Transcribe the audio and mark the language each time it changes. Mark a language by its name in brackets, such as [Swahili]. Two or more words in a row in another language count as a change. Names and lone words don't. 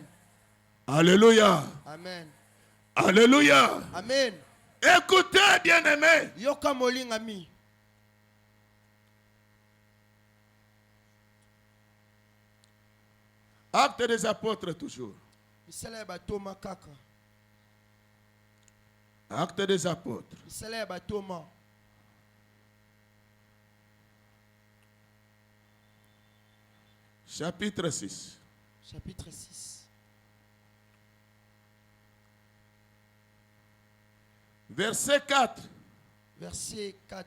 [French] Alléluia. Amen. Alléluia. Amen. Écoutez, bien-aimés. [Lingala] Yoka molingami. [French] Actes des apôtres toujours. [Lingala] Misala ya batoma kaka. [French] Actes des apôtres. [Lingala] Misala ya batoma. [French] Chapitre 6. Chapitre 6. Verset 4. Verset 4.